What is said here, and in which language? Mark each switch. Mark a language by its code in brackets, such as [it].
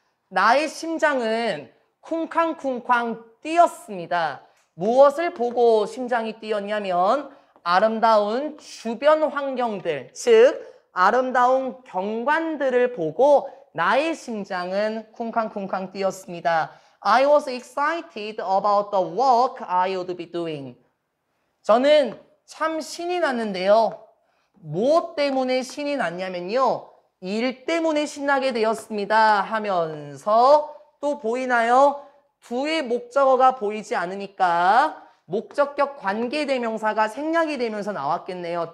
[ko] 나의 심장은 쿵쾅쿵쾅 뛰었습니다. 무엇을 보고 심장이 뛰었냐면 아름다운 주변 환경들, 즉 아름다운 경관들을 보고 나의 심장은 쿵쾅쿵쾅 뛰었습니다. [en] I was excited about the work I would be doing. [ko] 저는 참 신이 났는데요. 무엇 때문에 신이 났냐면요. 일 때문에 신나게 되었습니다 하면서 또 보이나요? 두의 목적어가 보이지 않으니까 목적격 관계대명사가 생략이 되면서 나왔겠네요.